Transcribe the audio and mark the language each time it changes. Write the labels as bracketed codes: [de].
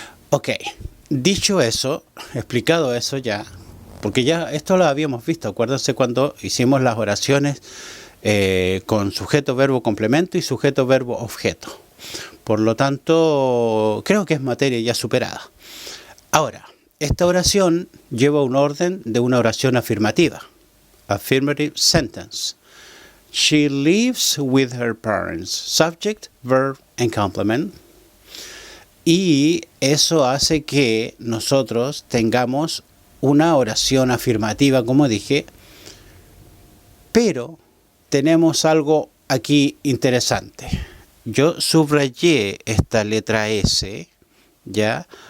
[es] Ok, dicho eso, explicado eso ya, porque ya esto lo habíamos visto, acuérdense cuando hicimos las oraciones con sujeto, verbo, complemento y sujeto, verbo, objeto. Por lo tanto, creo que es materia ya superada. Ahora, esta oración lleva un orden de una oración afirmativa. [en] Affirmative sentence. She lives with her parents. Subject, verb, and complement. [es] Y eso hace que nosotros tengamos una oración afirmativa, como dije, pero tenemos algo aquí interesante. Yo subrayé esta letra S, ¿ya?